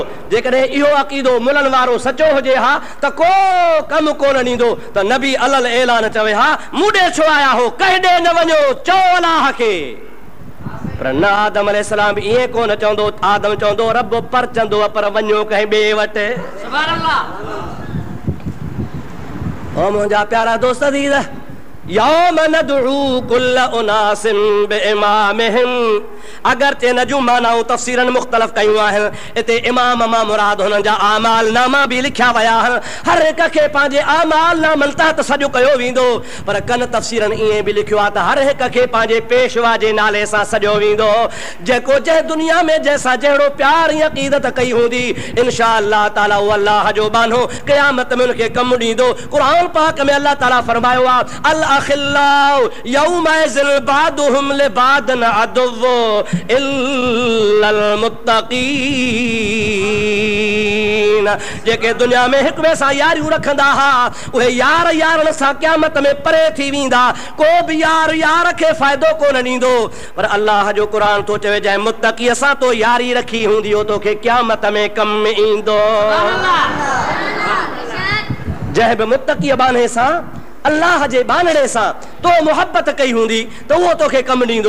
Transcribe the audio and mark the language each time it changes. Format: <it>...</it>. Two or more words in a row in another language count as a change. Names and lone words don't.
<sd>जेकॾहिं इहो अक़ीदो मुलनि वारो सचो हुजे हा त को कमु कोन ॾींदो त नबी अलल ऐलान चवे हा मूं ॾे छो आया हो, कंहिं ॾे न वञो, चओ अलाह खे। पर न आदम अलैहिस्सलाम ईअं कोन चवंदो, आदम चवंदो रब पर चवंदो पर वञो कंहिं ॿिए वटि।</sd> <ar>سبحان الله.</ar> <sd>ओ मुंहिंजा प्यारा दोस्त अज़ीज़,</sd> <ar>يوم ندعو كل أناس بإمامهم,</ar> <sd>अगरचे न जूं मानाऊं तफ़सीरनि मुख़्तलिफ़ कयूं आहिनि, हिते इमाम मां मुराद हुननि जा आमाल नामा बि लिखिया विया आहिनि, हर हिक खे पंहिंजे आमाल नामनि तहत सॼो कयो वेंदो। पर कन तफ़सीरनि ईअं बि लिखियो आहे त हर हिक खे पंहिंजे पेशवा जे नाले सां सॼो वेंदो। जेको जंहिं दुनिया में जंहिंसां जहिड़ो प्यार ऐं अक़ीदत कई हूंदी,</sd> <ar>إن شاء الله تعالى</ar> <sd>उहो अल्लाह जो बानो क़यामत में उनखे कमु ॾींदो। क़ुरान पाक में अल्लाह ताला फरमायो आहे</sd> <ar>الأخلاء يومئذ بعضهم لبعض عدو إلا المتقين,</ar> <sd>जेके दुनिया में हिक ॿिए सां यारियूं रखंदा हा उहे यार यारनि सां क़यामत में परे थी वेंदा, को बि यार यार खे फ़ाइदो कोन ॾींदो। पर अल्लाह जो क़ुरान थो चवे जंहिं मुत्तक़ीअ सां तो यारी रखी हूंदी हो तोखे क़यामत में कम ईंदो। जंहिं बि मुत्तक़ीअ बाने सां अल्लाह जे बानड़े सां तो मोहब्बत कई हूंदी त उहो तोखे कमु ॾींदो।</sd>